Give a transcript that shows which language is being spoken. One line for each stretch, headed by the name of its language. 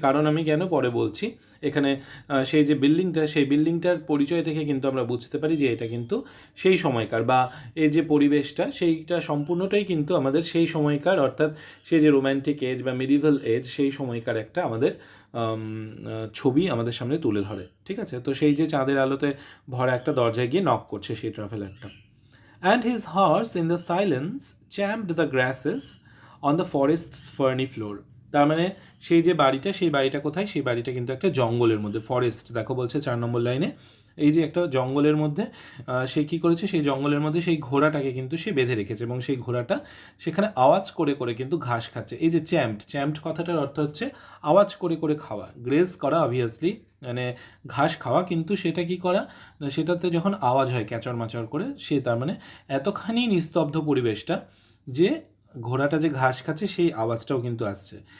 Bangla: কারণ আমি কেন পরে বলছি, এখানে সেই যে বিল্ডিংটা, সেই বিল্ডিংটার পরিচয় থেকে কিন্তু আমরা বুঝতে পারি যে এটা কিন্তু সেই সময়কার, বা এর যে পরিবেশটা সেইটা সম্পূর্ণটাই কিন্তু আমাদের সেই সময়কার, অর্থাৎ সেই যে রোম্যান্টিক এজ বা মিডিভেল এজ, সেই সময়কার একটা আমাদের ছবি আমাদের সামনে তুলে ধরে, ঠিক আছে। তো সেই যে চাঁদের আলোতে ভরা একটা দরজায় গিয়ে নক করছে সেই ট্রাভেলারটা।
English: And his horse in the silence champed the grasses on the forest's ferny floor.
Bangla: তার মানে সেই যে বাড়িটা, সেই বাড়িটা কোথায়, সেই বাড়িটা কিন্তু একটা জঙ্গলের মধ্যে, ফরেস্ট দেখো বলছে 4 নম্বর লাইনে, এই যে একটা জঙ্গলের মধ্যে সে কী করেছে, সেই জঙ্গলের মধ্যে সেই ঘোড়াটাকে কিন্তু সে বেঁধে রেখেছে এবং সেই ঘোড়াটা সেখানে আওয়াজ করে করে কিন্তু ঘাস খাচ্ছে। এই যে চ্যাম্পড কথাটার অর্থ হচ্ছে আওয়াজ করে করে খাওয়া, গ্রেজ করা, অবভিয়াসলি মানে ঘাস খাওয়া, কিন্তু সেটা কি করা, সেটাতে যখন আওয়াজ হয় ক্যাচর মাচর করে, সে তার মানে এতখানি নিস্তব্ধ পরিবেশটা যে ঘোড়াটা যে ঘাস খাচ্ছে সেই আওয়াজটাও কিন্তু আসছে।